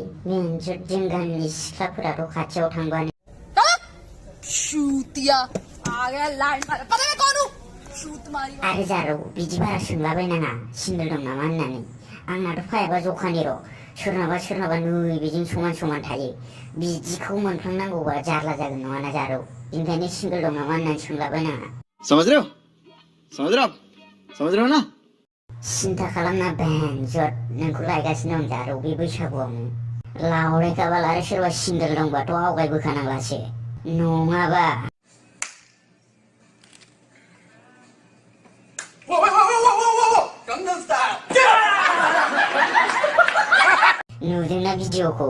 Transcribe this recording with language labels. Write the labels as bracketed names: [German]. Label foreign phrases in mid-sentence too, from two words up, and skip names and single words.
[Bodo] भेनसट जों गामिनि सिख्लाफोराथ' खाथियाव थांबानो आरो जारौ बिदि बारा सोंलाबायनाङा सिंगल दं नामा होननानै। आंनाथ' पाइपआ जखानि र', सोरनाबा नै बेजों समान थायो। बिदिखौ मोनफ्लांनांगौबा जारला जागोन नङाना जारौ। बेनिखायनो सिंगल दं नामा होननानै सोंलाबायनाङा। [Hindi] समझ रहे हो ना? [Bodo] सिन्था खालामना भेनसट, नोंखौ लायगासिनो दं जारौ बे बैसागुआवनो। लावराय खाबाल आरो सोरबा सिंगल दंबाथ' आवगायबोखानांलासो, नङाबा। नुदोंना भिडिअखौ?